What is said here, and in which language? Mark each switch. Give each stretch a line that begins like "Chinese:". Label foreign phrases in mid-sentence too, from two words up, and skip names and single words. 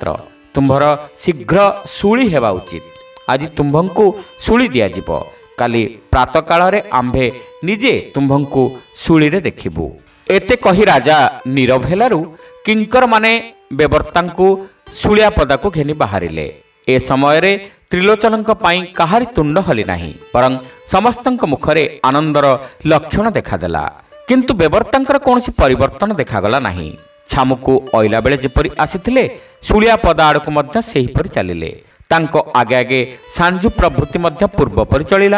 Odia: ତୁମ୍ଭର ଶୀଘ୍ର ଶୂଳି ହେବା ଉଚିତ। ଆଜି ତୁମ୍ଭଙ୍କୁ ଶୂଳି ଦିଆଯିବ। କାଲି ପ୍ରାତଃକାଳରେ ଆମ୍ଭେ ନିଜେ ତୁମ୍ଭଙ୍କୁ ଶୂଳିରେ ଦେଖିବୁ। ଏତେ କହି ରାଜା ନୀରବ ହେଲାରୁ କିଙ୍କରମାନେ ବେବର୍ତ୍ତାଙ୍କୁ ଶୂଳିଆ ପଦାକୁ ଘେନି ବାହାରିଲେ। ଏ ସମୟ त्रिलोचनଙ୍କ ପାଇଁ କାହାରି ତୁଣ୍ଡ ହଲି ନାହିଁ ବରଂ ସମସ୍ତଙ୍କ ମୁଖରେ ଆନନ୍ଦର ଲକ୍ଷଣ ଦେଖାଦେଲା। କିନ୍ତୁ ବେବର୍ତ୍ତାଙ୍କର କୌଣସି ପରିବର୍ତ୍ତନ ଦେଖାଗଲା ନାହିଁ। ଛାମୁକୁ ଅଇଲା ବେଳେ ଯେପରି ଆସିଥିଲେ ଶୁଳିଆ ପଦା ଆଡ଼କୁ ମଧ୍ୟ ସେହିପରି ଚାଲିଲେ। ତାଙ୍କ ଆଗେ ଆଗେ ସାଞ୍ଜୁ ପ୍ରଭୃତି ମଧ୍ୟ ପୂର୍ବପରି ଚଳିଲା।